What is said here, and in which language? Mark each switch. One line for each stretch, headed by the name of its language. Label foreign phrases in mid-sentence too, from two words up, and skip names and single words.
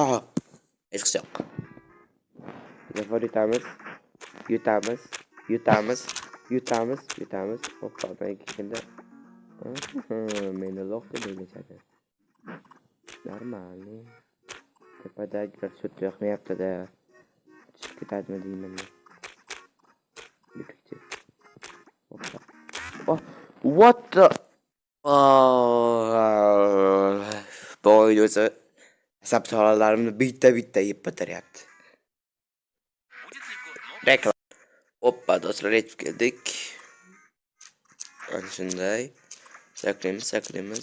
Uzbek: Hech qisi yo'q. Zafar yutamiz. Hoppa, men kelganda. Meni loq deb o'ylashadi. Normal. Tepadagilar sut yoqmayapti-da. Chiqib ketadimi deyman. Hoppa.
English: Oh, what the?
Uzbek: Boy o'zi asab to'lalarimni bitta yeb bitiryapti. Reklam. Hoppa, do'stlar, yetib keldik. Ana shunday. Sakraymiz.